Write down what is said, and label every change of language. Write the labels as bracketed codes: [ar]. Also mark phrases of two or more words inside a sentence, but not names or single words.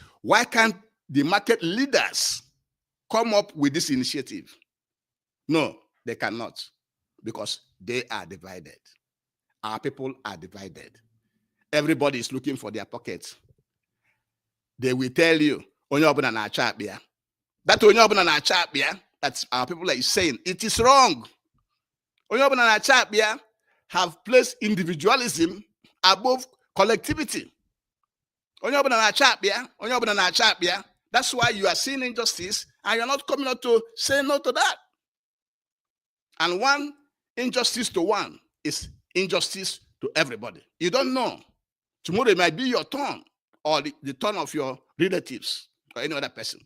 [en] Why can't the market leaders come up with this initiative? No, they cannot, because they are divided. Our people are divided. Everybody is looking for their pockets. They will tell you, [ig] onye ọbụla na-achọ akpịa. That onye ọbụla na-achọ akpịa, [en] that's our people are saying, it is wrong. [ig] Onye ọbụla na-achọ akpịa [en] have placed individualism above collectivity. [ig] Onye ọbụla na-achọ akpịa, onye ọbụla na-achọ akpịa. [en] That's why you are seeing injustice and you're not coming out to say no to that. And one injustice to one is injustice to everybody. You don't know. Tomorrow it might be your turn, or the turn of your relatives or any other person.